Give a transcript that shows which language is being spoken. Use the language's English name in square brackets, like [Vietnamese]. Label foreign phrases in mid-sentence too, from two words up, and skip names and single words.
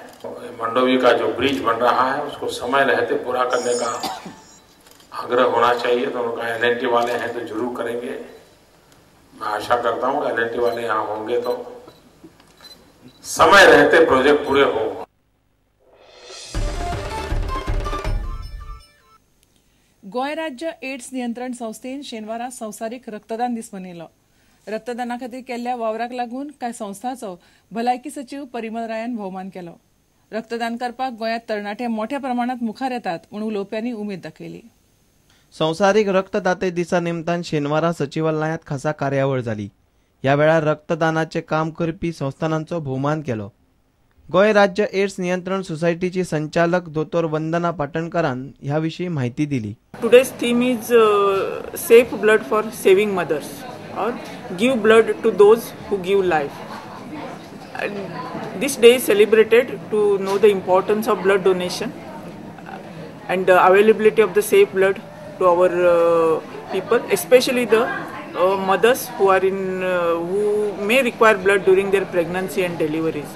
[Hindi] मंडोवी का जो ब्रिज बन रहा है उसको समय रहते पूरा करने का आग्रह होना चाहिए. तो उनका एलएनटी वाले हैं तो जरूर करेंगे. मैं आशा करता हूँ एलएनटी वाले यहाँ होंगे तो समय रहते प्रोजेक्ट पूरे हो. [Konkani] गोंय राज्य एड्स नियंत्रण संस्थेन शेनवारा संवसारीक रक्तदान दीस मनयलो. रक्तदाना खातीर केल्ल्या वावराक लागून कांय संस्थांचो भलायकी सचिव परिमल रायान भोवमान केलो. रक्तदान करपाक गोंयांत तरणाटे मोठ्या प्रमाणांत मुखार येतात म्हूण उलोवप्यांनी उमेद दाखयली. संवसारीक रक्तदाते दिसा निमतान शेनवारा सचिवालयात खासा कार्यावळ जाली. ह्या वेळार रक्तदानाचे काम करपी संस्थानांचो भोवमान केलो. गोंय राज्य एड्स नियंत्रण सोसायटीची संचालक दोतोर वंदना पाटणकरान ह्या विशीं माहिती दिली. [English] Today's theme is safe blood for saving mothers or give blood to those who give life. And this day is celebrated to know the importance of blood donation and the availability of the safe blood to our people, especially the mothers who are who may require blood during their pregnancy and deliveries.